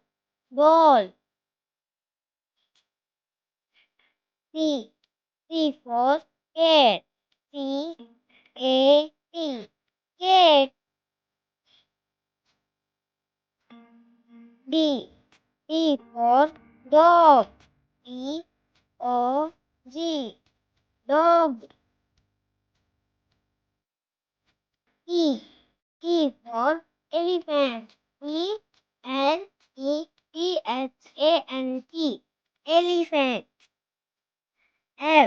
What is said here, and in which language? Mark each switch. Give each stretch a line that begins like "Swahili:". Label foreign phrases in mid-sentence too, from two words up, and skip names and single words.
English: Ball. C. C for cat. C A T. Cat. D. D for dog. D O G. Dog. E. E for elephant. E L E P H A N T. Elephant. F.